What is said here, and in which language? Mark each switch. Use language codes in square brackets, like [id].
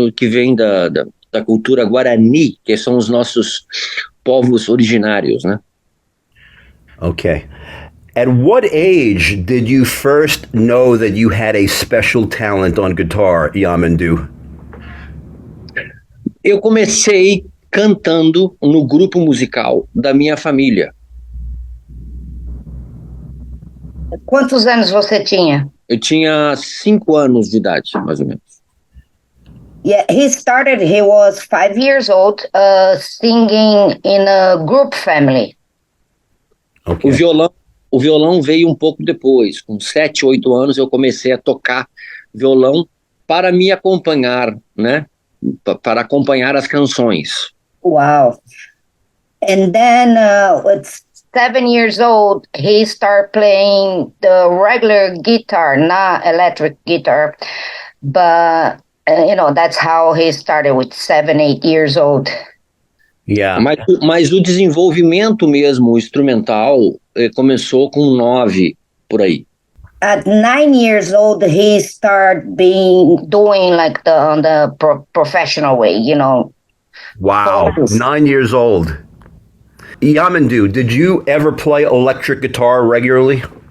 [pt] Que vem da cultura guarani, que são os nossos povos originários, né? [en] Okay. At what age did you first know that you had a special talent on guitar, Yamandu? [pt] Eu comecei cantando no grupo musical da minha família. Quantos anos você tinha? Eu tinha 5 anos de idade, mais ou menos. [en] Yeah, he was 5 years old, singing in a group family. Okay. [pt] O violão veio um pouco depois. Com 7, 8 anos eu comecei a tocar violão para me acompanhar, né? Para acompanhar as canções. [en] Wow. And then at 7 years old, he started playing the regular guitar, not electric guitar. But, that's how he started with 7, 8 years old. Yeah. [pt] Mas o desenvolvimento mesmo, o instrumental, começou com 9, por aí. [en] At 9 years old, he started doing like the professional way, Wow, 9 years old. Yamandu, did you ever play electric guitar regularly?